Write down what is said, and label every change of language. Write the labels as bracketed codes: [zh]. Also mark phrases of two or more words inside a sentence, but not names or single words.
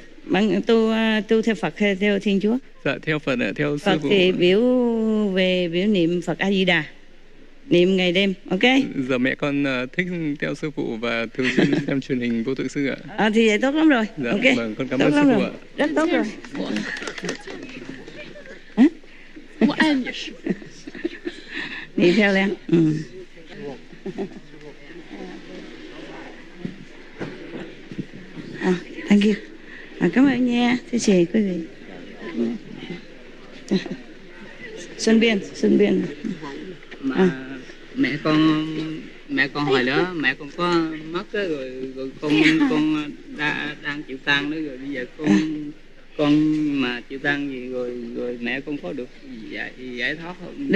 [vi] Bạn tu theo Phật hay theo Thiên Chúa? Dạ theo Phật, theo sư Phật phụ. thì biểu niệm Phật A Di Đà. niệm ngày đêm, ok? Giờ mẹ con thích theo sư phụ và thường xuyên xem truyền hình Vô Tự Sư ạ. Thì vậy tốt lắm rồi. Dạ, ok. Vâng, con cảm Tốt ơn sư lắm phụ rồi. ạ. Rất tốt rồi. [zh] 我爱你师父。 [vi] Đi theo Lan. [en] Thank you. [vi] Cảm ơn nha, thưa chị, quý vị. Xuân Biên. Mà mẹ con hồi đó mẹ con có mất đó, rồi con đang chịu tang đó, rồi bây giờ con mà chịu tang gì rồi mẹ con có được giải thoát không?